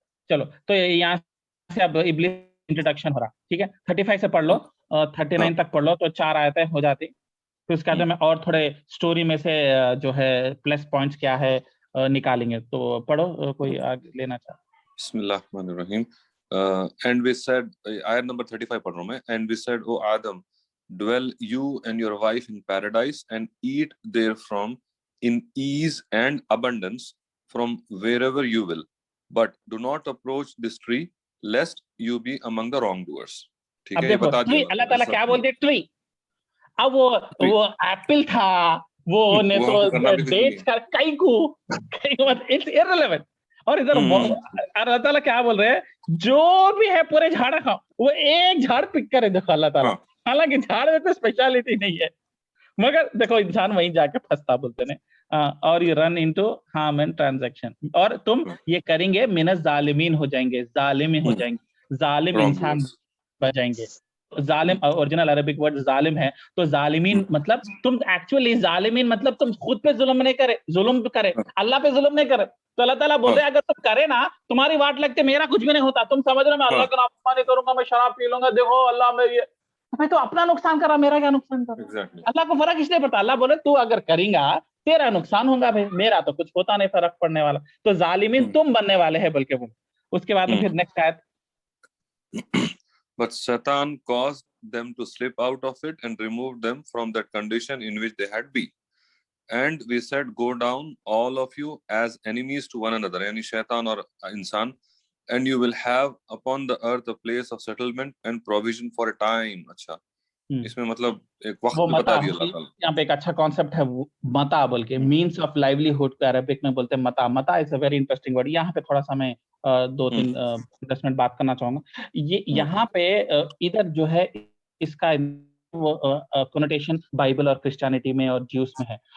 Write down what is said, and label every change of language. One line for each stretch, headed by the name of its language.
Hindi: चलो, तो यहाँ से अब इब्लीस इंट्रोडक्शन हो रहा, ठीक है, 35 से पढ़ लो, 39 तक पढ़ लो, तो 4 आयतें हो जाती। फिर उसके बाद में और थोड़े स्टोरी में से जो है प्लस पॉइंट्स क्या है निकालेंगे, तो पढ़ो, कोई आगे लेना चाहे।
Arabic: बिस्मिल्लाहिर्रहमानिर्रहीम।
English: And we said,
Hindi: ayat number 35 पढ़ रहा हूँ मैं,
English: and we said, O Adam, dwell you and your wife in paradise and eat therefrom in ease and abundance from wherever you will, but do not approach this tree lest you be among the wrongdoers।
Hindi: ठीक है, ये बता दिया अल्लाह ताला क्या बोलते, tree. अब वो एप्पल था, वो ने तो डेट्स का कई को मत,
English: It's irrelevant.
Hindi: और इधर अल्लाह ताला क्या बोल रहे हैं, जो भी है पूरे झाड़ खाओ, वो एक झाड़ पिक करे, देखो अल्लाह ताला, हालांकि झाड़ में कोई स्पेशलिटी नहीं है, मगर देखो इंसान वहीं जाके फंसता, बोलते ने और
English: you run into harm and transaction,
Hindi: और तुम ये करेंगे मिनस जालिमीन हो जाएंगे, जालिम हो जाएंगे, जालिम इंसान बन जाएंगे। जालिम ओरिजिनल अरबिक वर्ड जालिम है, तो जालिमीन मतलब तुम एक्चुअली जालिमीन मतलब तुम खुद पे जुल्म नहीं करे, जुल्म करे, अल्लाह पे जुल्म नहीं करे। तो अल्लाह ताला बोल रहे हैं अगर तुम करे ना, तुम्हारी वाट लगते मेरा कुछ भी नहीं होता, तुम समझ रहे मैं अल्लाह का नाफरमानी करूंगा, मैं शराब पी लूंगा, देखो अल्लाह में ये, मैं तो अपना नुकसान कर रहा, मेरा क्या नुकसान कर रहा? अल्लाह को फर्क इसलिए पड़ता, अल्लाह बोले तू अगर करेगा तेरा नुकसान होगा भाई, मेरा तो कुछ होता नहीं फर्क पड़ने वाला। तो जालिमीन तुम बनने वाले हैं, बल्कि वो। उसके बाद में फिर नेक्स्ट आयत,
English: But Satan caused them to slip out of it and removed them from that condition in which they had been. And we said, go down all of you as enemies to one another,
Hindi: यानी शैतान और इंसान,
English: and you will have upon the earth a place of settlement and provision for a time।
Hindi: अच्छा, इसमें मतलब एक वक्त बता दिया अल्लाह ताला। यहाँ पे एक अच्छा कॉन्सेप्ट है मता बोल के, मीन्स ऑफ लाइवलीहुड का अरबिक में बोलते हैं मता।
English: मता is a very interesting word.
Hindi: यहाँ पे थोड़ा सा मैं 2-3 10 मिनट बात करना चाहूंगा। ये यहाँ पे इधर जो है इसका कोनोटेशन बाइबल और क्रिश्चियनिटी में और ज्यूस में है।